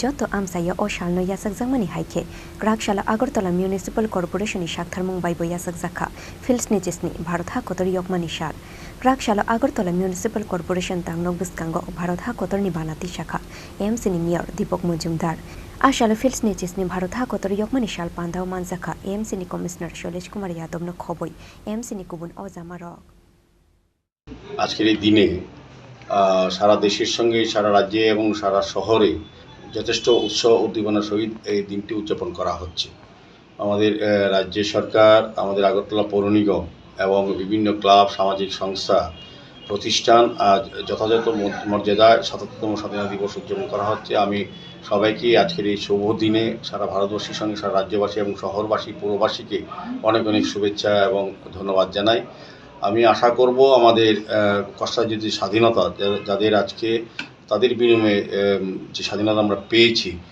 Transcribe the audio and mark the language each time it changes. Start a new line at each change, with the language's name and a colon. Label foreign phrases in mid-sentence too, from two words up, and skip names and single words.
Kok Borok: jotto amsaya o shal no yasak jangmani haike Krak Shalo Agartala Municipal Corporation ni shaktharmung baibo yasak zakha Fils ni cisni Bharat ha kotor yokmani shal Krak Shalo Agartala Municipal Corporation Tangno Buskango Bharat ha kotor ni Banati Shakha MC ni Mayor Deepak Majumdar a Shalo Fils ni cisni Bharat ha kotor yokmani shal pandao manzakha MC ni Commissioner Shailesh Kumar Yadav no khoboi MC ni kubun ozamarok
Bangla: আজকের এই দিনে সারা দেশের সঙ্গে সারা রাজ্যে এবং সারা শহরে যথেষ্ট উৎসাহ উদ্দীপনার সহিত এই দিনটি উদযাপন করা হচ্ছে আমাদের রাজ্য সরকার আমাদের আগরতলা পৌর নিগম এবং বিভিন্ন ক্লাব সামাজিক সংস্থা প্রতিষ্ঠান আজ যথাযথ মর্যাদায় ৭৭তম স্বাধীনতা দিবস উদযাপন করা হচ্ছে আমি সবাইকে আজকের এই শুভ দিনে সারা ভারতবর্ষের সঙ্গে সারা রাজ্যবাসী এবং শহরবাসী পৌরবাসীকে অনেক অনেক শুভেচ্ছা এবং ধন্যবাদ জানাই আমি আশা করব আমাদের কষ্টার্জিত স্বাধীনতা যাদের আজকে তাদের বিনিময়ে যে স্বাধীনতা আমরা পেয়েছি